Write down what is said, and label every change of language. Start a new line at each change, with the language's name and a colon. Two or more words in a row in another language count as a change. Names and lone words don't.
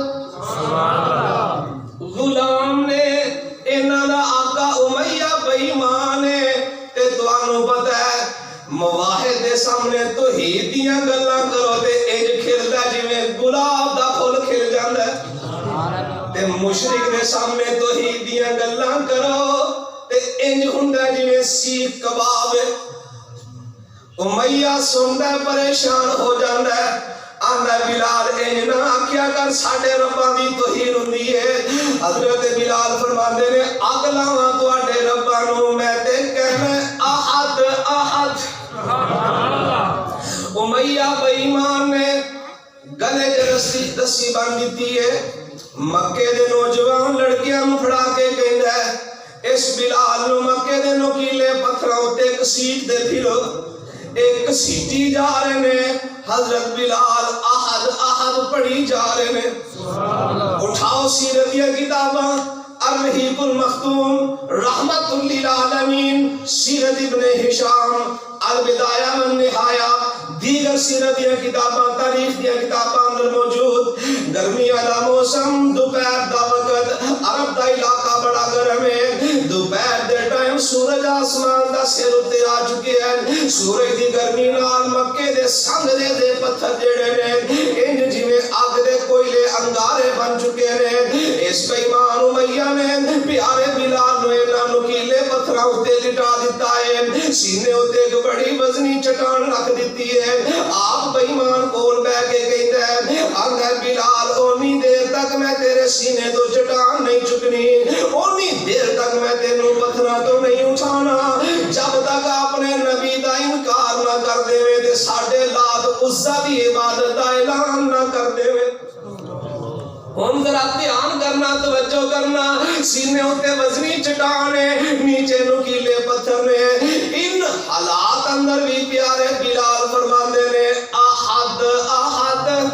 Punjabi: غلام نے انہاں دا آقا امیہ بے ایمان ہے تے تانوں پتہ ہے مواحد دے سامنے توحید دیاں گلاں کرو تے انج کھلدا جویں گلاب دا پھول کھل جاندا ہے تے مشرک دے سامنے توحید دیاں گلاں کرو تے انج ہوندا جویں سیخ کباب امیہ سندا پریشان ہو جاندا ہے آندا بلال انج نہ آکھیا کر ساڈے رباں دی توحید ہوندی ہے حضرت بلال فرماندے نے اگ لاواں تواڈے رباں نو میں تے کہنا
Arabic: احد احد سبحان اللہ
Punjabi: امیہ بے ایمان نے گلے چ رسی بن دتی ہے مکے دے نوجوان لڑکیاں نو پھڑا کے کہندا ہے اس بلال نو مکے دے نوکیلے پتھراں اُتے گھسیٹ دے پھرو ایک گھسیٹی جا رہے نے حضرت بلال
Arabic: احد احد
Punjabi: پڑھی جا رہے نے اٹھاؤ سیرت یا کتاباں الرحیق المختوم رحمت للعالمین سیرت ابن ہشام البدایہ والنہایہ دیگر سیرت یا کتاباں تاریخ یا کتاباں اندر موجود گرمی والا موسم دوپہر دا وقت عرب دا علاقہ بڑا گرم ہے دوپہر دے ٹائم سورج آسمان دا سر اتے آ چکے ہیں سورج دی گرمی نال مکے دے سنگرے دے پتھر جڑے نے انج جویں اگ دے کوئلے انگارے بن چکے نے اس بے ایمان امیہ نے پیارے بلال نو انہاں نوکیلے پتھراں اتے لٹا دتا ہے سینے اتے ایک بڑی وزنی چٹان رکھ دتی ہے آپ بے ایمان کول بیٹھ کے کہندا ہے اگر بلال اونی دیر تک میں تیرے سینے تو چٹان نہیں چکنی اونی دیر تک میں تینوں پتھراں تو نہیں اٹھانا جب تک اپنے نبی دا انکار نہ کر دے تے ساڈے لات عزا دی عبادت دا اعلان نہ کر دے ہن ذرا دھیان کرنا توجہ کرنا سینے اتے وزنی چٹان ہے نیچے نوکیلے پتھر نے ان حالات اندر بھی پیارے بلال فرماندے نے
Arabic: احد احد